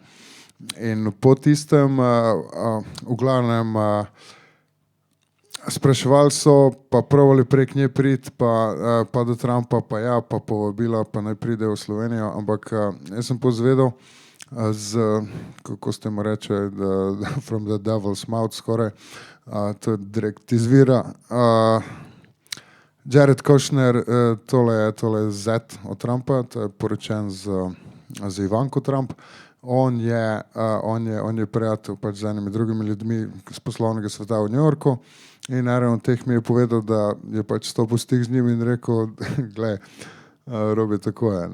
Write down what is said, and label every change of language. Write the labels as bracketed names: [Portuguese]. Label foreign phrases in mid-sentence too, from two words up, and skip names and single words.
[Slovenian] In po tistem v glavnem spraševali so, pa pravili prek nje priti, pa do Trumpa, pa ja, pa povabila, pa naj pride v Slovenijo, ampak jaz sem pozvedel kako ste mu reče, [English] from the devil's mouth [Slovenian] skoraj, to je direkt izvira. Jared Kushner, tole je zet od Trumpa, to je poročen z Ivanko Trump. On je prijatelj pač z enimi drugimi ljudmi z poslovnega sveta v New Yorku in naravno teh mi je povedal, da je pač stopil stik z njim in rekel, glej, Robi, tako je.